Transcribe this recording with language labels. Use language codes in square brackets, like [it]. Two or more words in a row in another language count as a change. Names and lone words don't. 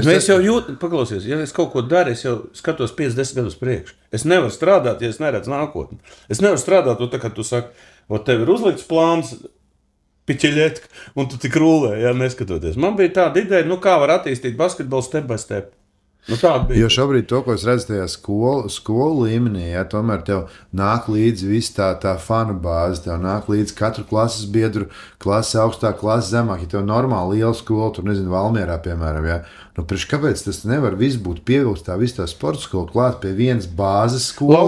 [lv] Es jau jūtu, paklausies, ja es kaut ko daru, es jau skatos 50 gadus priekš. Es nevaru strādāt, ja es neredzu nākotni. Es nevaru strādāt, tā kā tu saki, tev ir uzlikts plāns, piķeļetka, un tu tik rulē, ja neskatoties. Man bija tāda ideja, kā var attīstīt basketbolu [en] step by step. [lv] Jo šobrīd to, ko es redzu tajā skolu līmenī, ja, tomēr tev nāk līdzi viss tā fanu bāze, tev nāk līdzi katru klases biedru, klase augstāk, klase zemāk, ja tev normāli liela skola, tur nezinu, Valmierā, piemēram, ja. Kāpēc tas nevar viss būt pievilst tā viss tā sporta skola klāt pie vienas bāzes skolas?